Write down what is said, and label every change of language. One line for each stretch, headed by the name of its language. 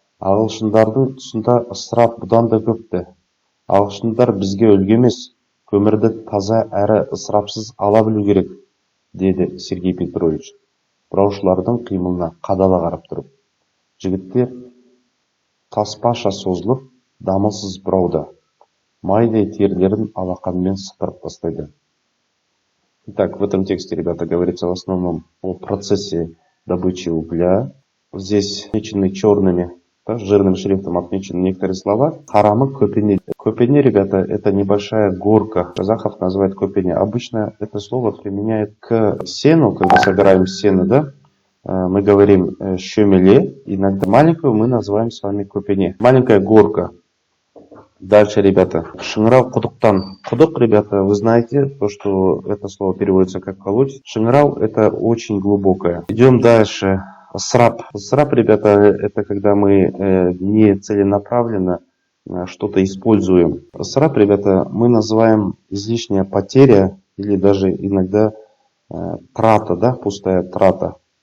Kazakh: Ағылшындардың тұсында ысырап бұдан да көпті. Ағылшындар бізге үлгі емес, көмірді таза әрі ысырапсыз ала білу керек, деді Сергей Петрович. Бұраушылардың қимылына қадала қарап тұрып. Жігіттер таспаша созылып, дамылсыз бұрауда. Майдай терілерін алақанмен сыпырып тастайды.
Russian: Итак, в этом тексте, ребята, говорится в основном о процессе добычи угля. Здесь отмечены черными, жирным шрифтом отмечены некоторые слова. Харамы көпене. Көпене, ребята, это небольшая горка. Казахов называют көпене. Обычно это слово применяют к сену, когда собираем сено, да? Мы говорим щемеле. Иногда маленькую мы называем с вами көпене. Маленькая горка. Дальше, ребята,
Kazakh: шыңырау құдықтан.
Russian: Құдық, ребята, вы знаете, то, что это слово переводится как колодец. Шыңырау — это очень глубокое. Идем дальше. Ысырап. Ысырап, ребята, это когда мы не целенаправленно что-то используем. Ысырап, ребята, мы называем излишняя потеря или даже иногда трата, да, пустая трата.